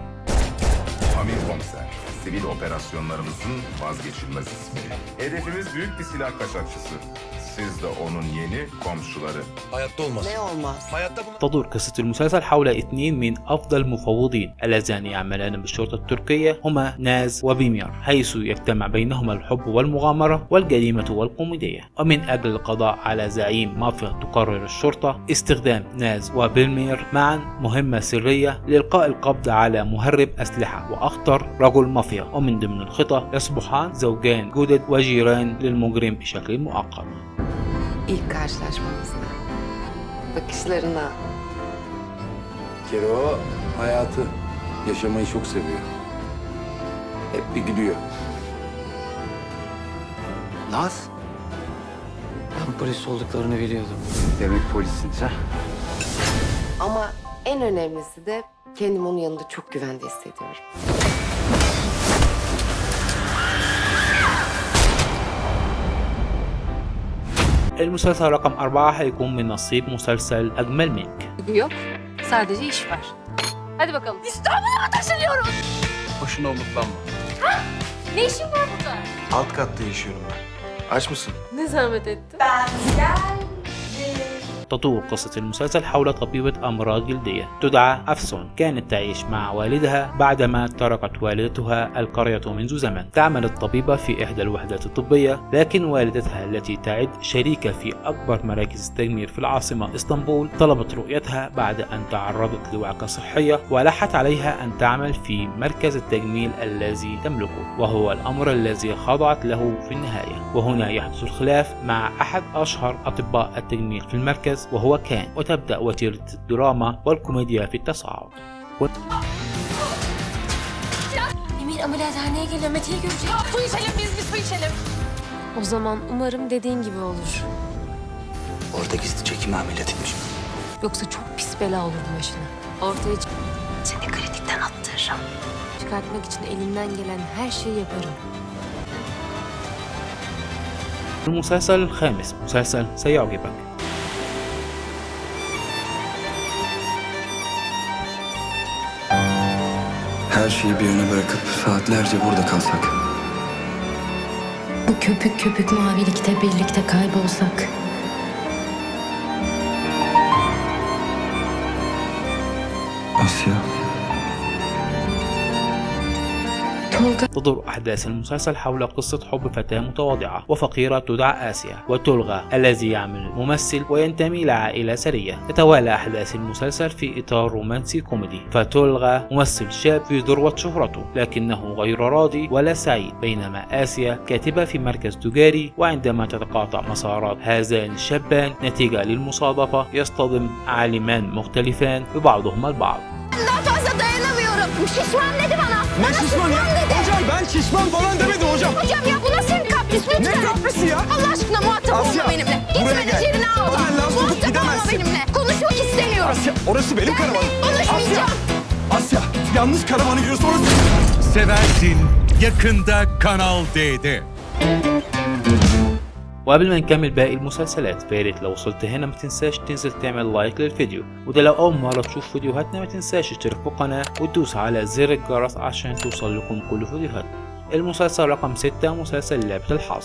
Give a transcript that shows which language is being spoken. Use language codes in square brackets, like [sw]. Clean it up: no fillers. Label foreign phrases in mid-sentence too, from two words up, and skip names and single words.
[tr] Amir Komiser, sivil operasyonlarımızın vazgeçilmez ismi. Hedefimiz büyük bir silah kaçakçısı. Siz de onun yeni komşuları. Hayatta olmaz. Ne olmaz? Hayatta bunu... [ar] تدور قصة المسلسل حول اثنين من أفضل المفوضين اللذان يعملان بالشرطة التركية، هما ناز وبيمير، حيث يجتمع بينهما الحب والمغامرة والجريمة والكوميديا. ومن أجل القضاء على زعيم مافيا تقرر الشرطة استخدام ناز وبيمير معا مهمة سرية لإلقاء القبض على مهرب أسلحة وأخطر رجل مافيا، ومن ضمن الخطة يصبحان زوجان جدد وجيران للمجرم بشكل مؤقت. [tr] İlk karşılaşmamızda. Bakışlarına. Kero hayatı, yaşamayı çok seviyor. Hep bir gülüyor. Naz? Ben polis olduklarını biliyordum. Demek polissiniz ha? Ama en önemlisi de kendimi onun yanında çok güvende hissediyorum. [ar] المسلسل رقم 4 هيكون من نصيب مسلسل أجمل منك. [tr] Yok. Sadece iş var. Hadi bakalım. İstanbul'a mı taşınıyoruz? Boşuna umutlanma. Ne işin var burada? Alt katta yaşıyorum ben. Aç mısın? Ne zahmet ettin? [ar] تدور قصة المسلسل حول طبيبة أمراض جلدية تدعى أفسون، كانت تعيش مع والدها بعدما تركت والدتها القرية منذ زمن. تعمل الطبيبة في إحدى الوحدات الطبية، لكن والدتها التي تعد شريكة في أكبر مراكز التجميل في العاصمة اسطنبول طلبت رؤيتها بعد أن تعرضت لوعكة صحية، ولحت عليها أن تعمل في مركز التجميل الذي تملكه، وهو الأمر الذي خضعت له في النهاية. وهنا يحدث الخلاف مع أحد أشهر أطباء التجميل في المركز وهو كان، وتبدأ وتيرة الدراما والكوميديا في التصاعد. [tr] Emir ameliyathaneye geliyor. Mete'yi görecek. Su içelim biz su içelim. O zaman umarım dediğin gibi olur. Orada gizli çekimi ameliyat etmiş. Yoksa çok pis bela olur başına. Ortaya seni kritikten attırırım. Çıkartmak için elimden gelen her şeyi yaparım. [ar] المسلسل الخامس مسلسل سيعجبك. [tr] Her şeyi bir yana bırakıp saatlerce burada kalsak. Bu köpük köpük mavilikte birlikte kaybolsak. [ar] آسيا. تدور أحداث المسلسل حول قصة حب فتاة متواضعة وفقيرة تدعى آسيا وتلغى الذي يعمل ممثل وينتمي لعائلة ثرية. تتوالى أحداث المسلسل في إطار رومانسي كوميدي، فتلغى ممثل شاب في ذروة شهرته لكنه غير راضي ولا سعيد، بينما آسيا كاتبة في مركز تجاري، وعندما تتقاطع مسارات هذان الشابان نتيجة للمصادفة يصطدم عالمان مختلفان ببعضهما البعض. [tr] Daha fazla dayanamıyorum. Şişman dedi bana. Ne şişman ya? Hocam ben şişman falan demedim hocam. Hocam ya bu nasıl bir kapris lütfen. Ne kaprisi ya? Allah aşkına muhatap Asya, olma benimle. buraya Gitme gel. yerine al. Oradan laf sokup Muhatap olma gidemezsin. benimle. Konuşmak istemiyorum. Asya orası benim karavanım. Konuşmayacağım. Asya yanlış karavanı giriyorsun orası. Seversin yakında Kanal D'de. [ar] وقبل ما نكمل باقي المسلسلات فياريت لو وصلت هنا ما تنساش تنزل تعمل لايك للفيديو، وده لو اول مرة تشوف فيديوهاتنا ما تنساش تشترك في القناة وتدوس على زر الجرس عشان توصل لكم كل فيديوهاتنا. المسلسل رقم 6 مسلسل لعبة الحظ.